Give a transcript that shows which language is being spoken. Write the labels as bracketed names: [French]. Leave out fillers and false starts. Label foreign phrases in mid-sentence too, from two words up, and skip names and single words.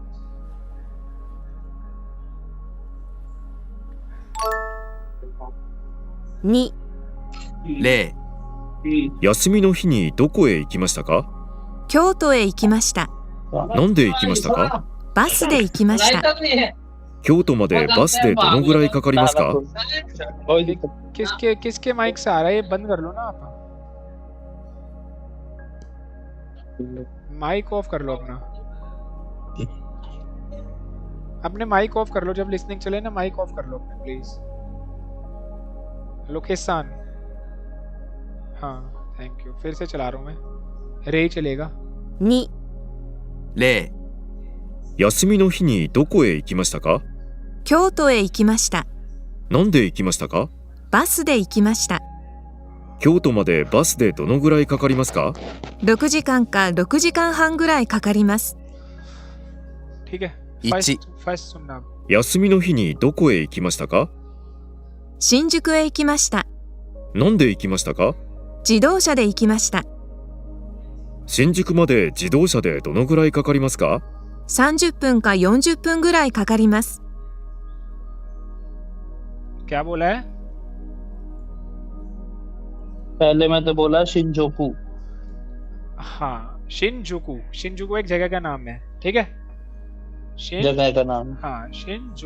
[Japanese] 2、例休みの日にどこへ行きましたか？京都へ行きました。なんで行きましたか？バスで行きました。京都までバスでどのぐらいかかりますか？ [Hindi] किसके माइक से आ रहा है? ये बंद कर लो ना आप, [English] mic off [Hindi] कर लो अपने [English] mic off [Hindi] कर लो जब लिसनिंग चले ना, [English] mic off [Hindi] कर लो अपने प्लीज। लोकेशन, हाँ [English] thank you. [Hindi] फिर से चला रहा हूँ मैं, रे चलेगा। [Japanese] 2、例休みの日にどこへ行きましたか？京都へ行きました。なんで行きましたか？バスで行きました。京都までバスでどのぐらいかかりますか？6時間か6時間半ぐらいかかります。 [Hindi] ठीक है, 1 फर्स्ट सुनना। [Japanese] 休みの日にどこへ行きましたか？新宿へ行きました。なんで行きましたか？自動車で行きました。新宿まで自動車でどのぐらいかかりますか 30分か40分ぐらいかかります。 [Hindi] क्या बोला है? पहले मैं तो बोला शिनजुकू। हाँ, शिनजुकू एक जगह का नाम है। ठीक है, जगह का नाम। हाँ शिनजुकू।